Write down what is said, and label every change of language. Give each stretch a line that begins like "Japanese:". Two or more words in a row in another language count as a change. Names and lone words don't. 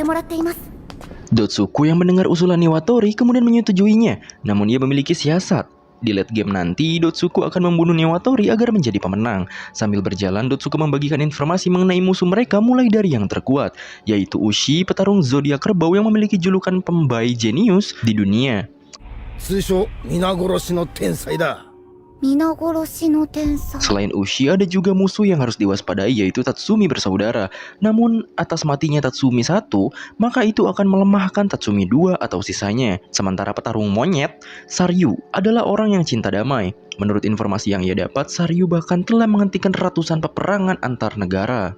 Indonesian: Dotsuku yang mendengar usulan Niwatori kemudian menyetujuinya, namun ia memiliki siasat. Di late game nanti, Dotsuku akan membunuh Newatori agar menjadi pemenang. Sambil berjalan, Dotsuku membagikan informasi mengenai musuh mereka mulai dari yang terkuat, yaitu Ushi, petarung zodiak kerbau yang memiliki julukan pembayi jenius di dunia.
Japanese: 通称皆殺しの天才だ。
Indonesian: Selain Ushi, ada juga musuh yang harus diwaspadai, yaitu Tatsumi bersaudara. Namun, atas matinya Tatsumi 1, maka itu akan melemahkan Tatsumi 2 atau sisanya. Sementara petarung monyet, Saryu, adalah orang yang cinta damai. Menurut informasi yang ia dapat, Saryu bahkan telah menghentikan ratusan peperangan antar negara.